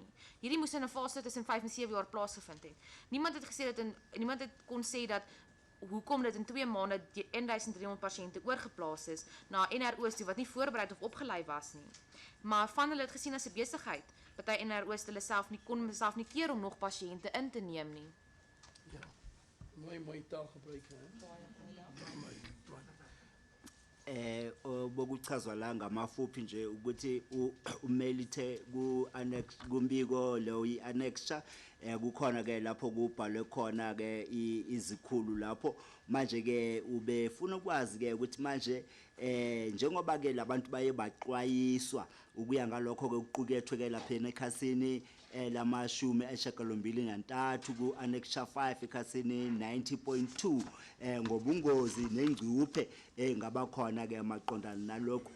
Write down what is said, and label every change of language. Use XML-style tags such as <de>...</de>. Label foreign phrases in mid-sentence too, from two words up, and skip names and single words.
<af>Hierdie moes in 'n fase tussen 5 en 7 jaar plaasgevind het. Niemand het kon sê dat hoekom dit in 2 maande 1300 pasiënte oorgeplaas is na NRO's toe wat nie voorberei of opgelei was nie. Maar van hulle het gesien as 'n besigheid. Party NRO's hulle kon self nie keer om nog pasiënte in te neem nie. Ja. Mooi taalgebruik, hè? Mooi.</af> <zu>Bokuchazwa la ngamafuphi nje ukuthi umelithe ku-annex kumbiko lo i-annexure kukhona ke lapho kubhalwe khona ke izikhulu lapho manje ke ubefuna ukwazi ke ukuthi manje njengoba ke labantu baye baxwayiswa ukuya ngalokho ke kuqukethwe ke lapha ekhasini lamashumi ayisishiyagalombili nantathu ku-annexure 5 ekhasini 90.2 ngobungozi nengcuphe engabakhona ke maqondana nalokho.</zu>